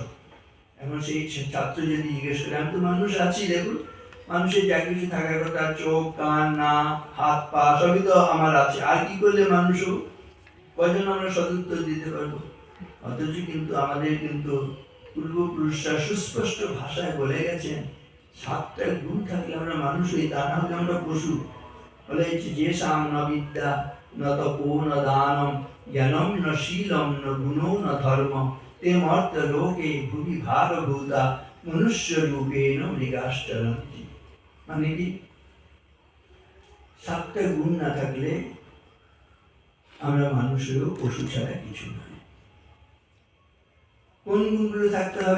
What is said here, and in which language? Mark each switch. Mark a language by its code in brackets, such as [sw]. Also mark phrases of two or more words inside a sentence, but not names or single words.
[bn] এখন সেই ছাত্র যদি জিজ্ঞেস করে, আমি তো মানুষ আছি, দেখুন মানুষের যা কিছু থাকার কথা, চোখ, কান, নাক, হাত, পা সবই তো আমার আছে, আর কি করলে মানুষও, কজন আমরা সদুত্তর দিতে পারবো? অথচ কিন্তু আমাদের কিন্তু পূর্বপুরুষরা সুস্পষ্ট ভাষায় বলে গেছেন 7টা গুণ থাকলে আমরা মানুষ হই, তা না হলে আমরা পশু। বলে যে [sa] সাম ন বিদ্যা ন তপো ন দানম জ্ঞানম ন শীলম ন গুণো ন ধর্ম তে মর্ত লোকে ভুবি ভার ভূতা মনুষ্য রূপেণ মৃগাশ্চরন্তি। [bn] মানে কি 7টা গুণ না থাকলে আমরা মানুষেরও পশু ছাড়া কিছু নয়। কোন গুণগুলো থাকতে হবে?